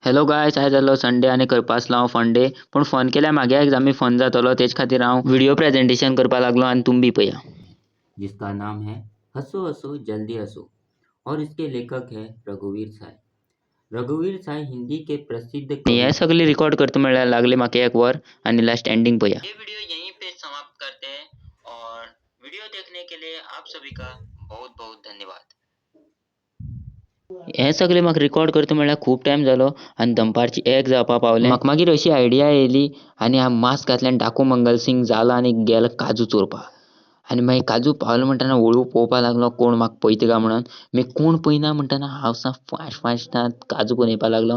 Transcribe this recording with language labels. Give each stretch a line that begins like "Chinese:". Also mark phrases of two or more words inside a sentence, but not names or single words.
English: hello guys,
Konkani: आयज जालो संडे आनी करपा आसलो हांव
English: fun day.
Konkani: पूण फन केल्यार म्हागे एग्जामी फन जातलो, तेच खातीर हांव
English: video presentation
Konkani: करपा लागलो आनी तुमी बी पळया.
Hindi: जिसका नाम है हंसो हंसो जल्दी हंसो और इसके लेखक है रघुवीर साय। रघुवीर साय हिंदी के प्रसिद्ध हे कवि।
Konkani: सगळे रिकॉर्ड करता म्हणल्यार लागले म्हाका 1 वर आनी
English: last ending
Konkani: पळया.
Hindi: ये वीडियो यहीं पे समाप्त करते हैं और वीडियो देखने के लिए आप सभी का बहुत बहुत धन्यवाद.
Konkani: हे सगळे म्हाका रिकॉर्ड करता म्हणल्यार खूब टायम जालो आनी दनपारची 1 जावपा पावलें. म्हाका मागीर अशी आयडिया येयली आनी हांव मास्क घातलें आनी डाकू मंगल सिंग जालो आनी गेलो काजू चोरपाक. आनी मागीर काजू पावलो म्हणटना हळू पळोवपा लागलो कोण म्हाका पळयता काय म्हणून. मागीर कोण पळयना म्हणटना हांव सा फास्ट काजू घेवन येवपा लागलो.